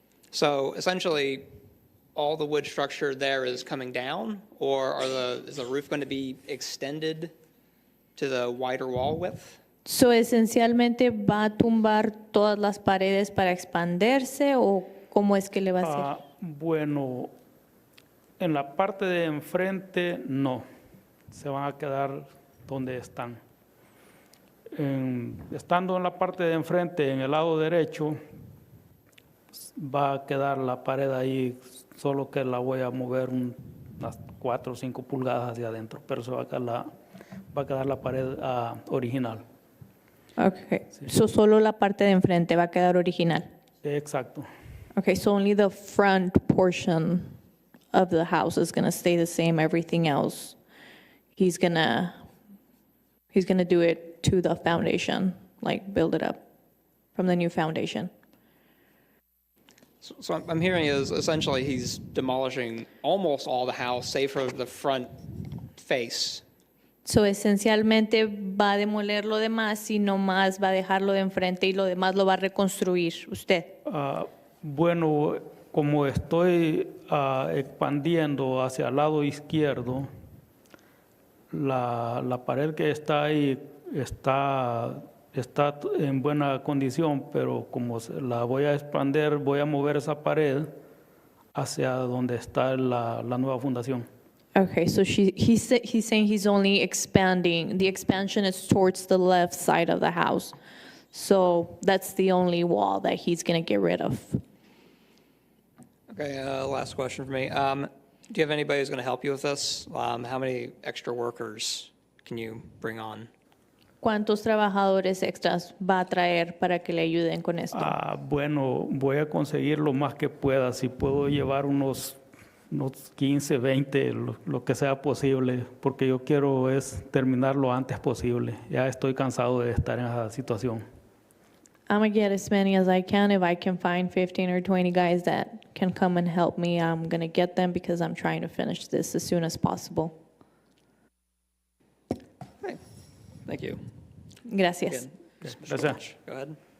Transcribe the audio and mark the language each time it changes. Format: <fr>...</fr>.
<en>So essentially, all the wood structure there is coming down, or is the roof going to be extended to the wider wall width?</en> <es>So, esencialmente, ¿va a tumbar todas las paredes para expandirse o cómo es que le va a hacer? Bueno, en la parte de enfrente no, se van a quedar donde están. Estando en la parte de enfrente, en el lado derecho, va a quedar la pared ahí, solo que la voy a mover unas 4 o 5 pulgadas hacia adentro, pero se va a quedar la pared original. Okay. So, solo la parte de enfrente va a quedar original. Exacto.</es> <en>Okay, so only the front portion of the house is going to stay the same. Everything else, he's gonna do it to the foundation, like build it up from the new foundation. So I'm hearing is essentially he's demolishing almost all the house, save for the front face.</en> <es>So, esencialmente va a demoler lo demás y nomás va a dejarlo de enfrente y lo demás lo va a reconstruir usted. Bueno, como estoy expandiendo hacia el lado izquierdo, la pared que está ahí está en buena condición, pero como la voy a expandir, voy a mover esa pared hacia donde está la nueva fundación.</es> <en>Okay, so he's saying he's only expanding. The expansion is towards the left side of the house. So that's the only wall that he's going to get rid of. Okay, last question for me. Do you have anybody who's going to help you with this? How many extra workers can you bring on?</en> <es>¿Cuántos trabajadores extras va a traer para que le ayuden con esto? Bueno, voy a conseguir lo más que pueda. Si puedo llevar unos 15, 20, lo que sea posible, porque yo quiero es terminar lo antes posible. Ya estoy cansado de estar en esa situación.</es> <en>I'm going to get as many as I can. If I can find 15 or 20 guys that can come and help me, I'm going to get them because I'm trying to finish this as soon as possible. Okay, thank you.</en> <es>Gracias.</es> <en>Again, Mr.</en> <es>Gracias.</es> <en>Welch, go ahead.</en>